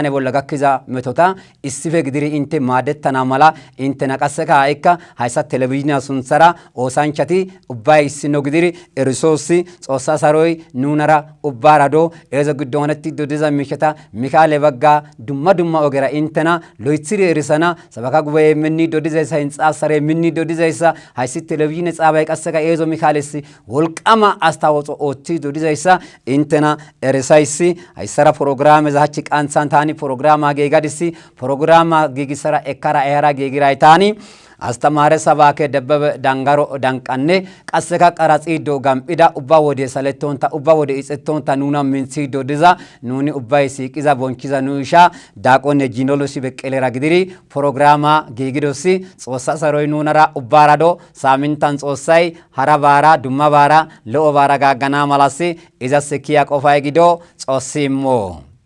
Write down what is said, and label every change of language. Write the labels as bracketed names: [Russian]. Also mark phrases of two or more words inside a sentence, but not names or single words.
[Wolaytta] ወለጋክዛ መቶታ ኢስፌ ግድሪ ኢንተ ማደተና ማላ ኢንተ ነቀሰካ አይካ ሃይሳ ቴሌቪዥን ሱንሰራ ኦሳንቻቲ ኡባይ ሲኖ ግድሪ ኤሪሶሲ ጾሳ ሰሮይ ኑነራ ኡባራዶ ኤዘ ግዶነቲ ዶዲዛ ሚከታ ሚካኤል በጋ ዱማ ኦገራ ኢንተና ሎይትሪ ኤሪሰና ሰበካ ጉባኤ ምኒ ዶዲዛይሳ ኢንጻሰረ ምኒ ዶዲዛይሳ ሃይሲ ቴሌቪዥን ጻባይ ቀሰካ ኤዞ ሚካኤልሲ ወልቃማ አስታወጾ ኦቲ ዶዲዛይሳ ኢንተና ኤሪሳይሲ ሃይሰራ ፕሮግራም ዛቺ ቃንሳንታኒ ፕሮግራም አገጋዲሲ ፕሮግራም አገጊሰራ ኤካራ ኤራ ገጊራይታኒ አስተማረ ሰባከ ደበበ ዳንጋሮ ዳንቃኔ ቀሰካ ቀራጺዶ ጋምኢዳ ኡባ ወደ ሰለቶንታ ኡባ ወደ ኢጽቶንታ ኑና ምንሲዶ ድዛ ኑኒ ኡባይ ሲቂዛ ቦንቺዛ ኑሻ ዳቆነ ጂኖሎሲ በቀሌራ ግዲሪ ፕሮግራማ ገጊዶሲ ጾሳ ሰሮይ ኑነራ ኡባራዶ ሳሚንታን ጾሳይ ሀራባራ ዱማባራ ለኦባራ ጋጋና ማላሲ ኢዛ ሰኪያ ቆፋይ ጊዶ ጾሲሞ